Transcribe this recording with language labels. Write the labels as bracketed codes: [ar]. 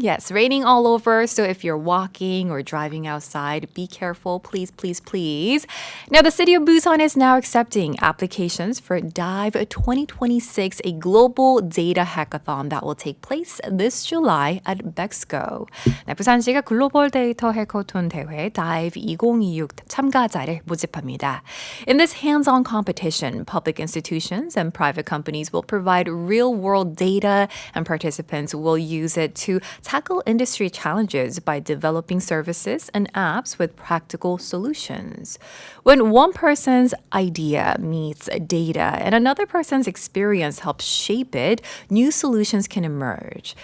[en] Yes, raining all over. So if you're walking or driving outside, be careful, please, please, please. Now, the city of Busan is now accepting applications for DIVE 2026, a global data hackathon that will take place this July at 벡스코. [ko] 네, 부산시가 글로벌 데이터 해커톤 대회 DIVE 2026 참가자를 모집합니다. [en] In this hands-on competition, public institutions and private companies will provide real-world data, and participants will use it to tackle industry challenges by developing services and apps with practical solutions. When one person's idea meets data and another person's experience helps shape it, new solutions can emerge.